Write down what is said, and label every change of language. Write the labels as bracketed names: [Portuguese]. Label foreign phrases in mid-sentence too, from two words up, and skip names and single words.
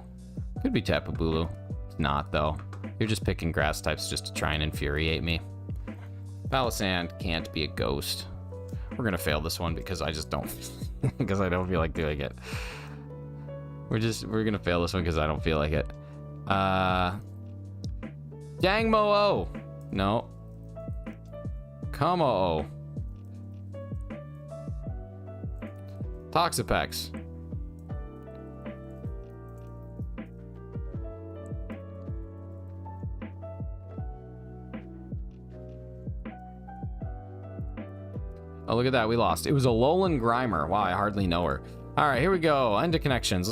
[English] Could be Tapu Bulu. It's not, though. You're just picking grass types just to try and infuriate me. Palisand can't be a ghost. We're gonna fail this one because I just don't because I don't feel like doing it. We're gonna fail this one because I don't feel like it. Dangmo-o. No. Como-o. Toxapex. Oh, look at that. We lost. It was a Alolan Grimer. Wow, I hardly know her. All right, here we go. End of connections.